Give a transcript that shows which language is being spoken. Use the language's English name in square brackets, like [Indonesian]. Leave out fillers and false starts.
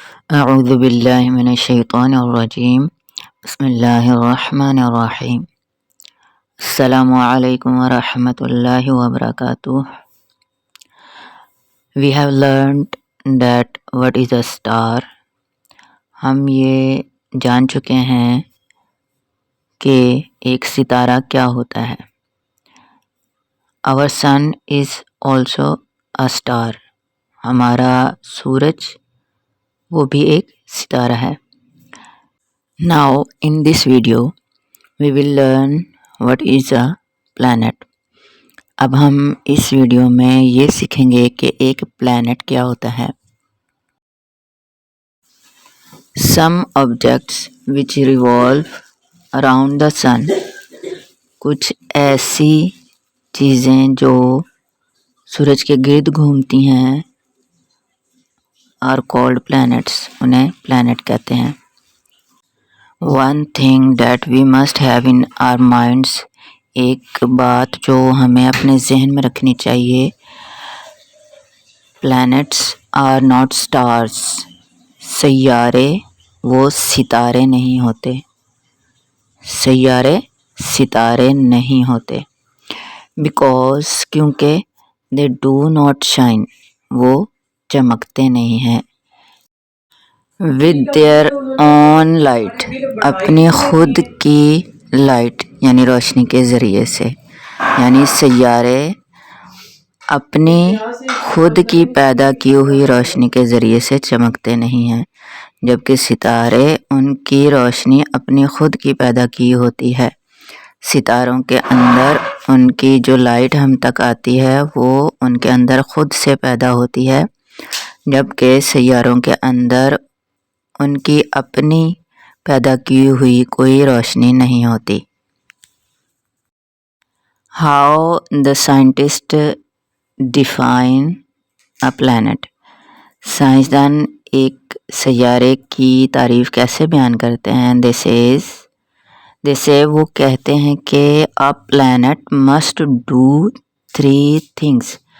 [Arabic] اعوذ باللہ من الشیطان الرجیم بسم اللہ الرحمن الرحیم السلام علیکم ورحمۃ اللہ وبرکاتہ. [English] We have learned that what is a star. [Urdu] ہم یہ جان چکے ہیں کہ ایک ستارہ کیا ہوتا ہے. [English] Our sun is also a star. [Urdu] ہمارا سورج وہ بھی ایک ستارہ ہے. [English] Now in this video we will learn what is a planet. [Urdu] اب ہم اس ویڈیو میں یہ سیکھیں گے کہ ایک پلانٹ کیا ہوتا ہے. [English] Some objects which revolve around the sun. [Urdu] کچھ ایسی چیزیں جو سورج کے گرد گھومتی ہیں [English] are called planets. [Urdu] انہیں پلانٹ کہتے ہیں. [English] One thing that we must have in our minds. [Urdu] ایک بات جو ہمیں اپنے ذہن میں رکھنی چاہیے. [English] Planets are not stars. [Urdu] سیارے وہ ستارے نہیں ہوتے. سیارے ستارے نہیں ہوتے. [English] Because [Urdu] کیونکہ [English] they do not shine. [Urdu] وہ چمکتے نہیں ہیں. [English] With their own light. [Urdu] اپنی خود کی لائٹ یعنی روشنی کے ذریعے سے. یعنی سیارے اپنی خود کی پیدا کی ہوئی روشنی کے ذریعے سے چمکتے نہیں ہیں، جبکہ ستارے ان کی روشنی اپنی خود کی پیدا کی ہوتی ہے. ستاروں کے اندر ان کی جو لائٹ ہم تک آتی ہے وہ ان کے اندر خود سے پیدا ہوتی ہے، جبکہ سیاروں کے اندر ان کی اپنی پیدا کی ہوئی کوئی روشنی نہیں ہوتی. [English] How the scientists define a planet. [Urdu] سائنسدان ایک سیارے کی تعریف کیسے بیان کرتے ہیں. [English] They say [Urdu] وہ کہتے ہیں کہ [English] a planet must do 3 things.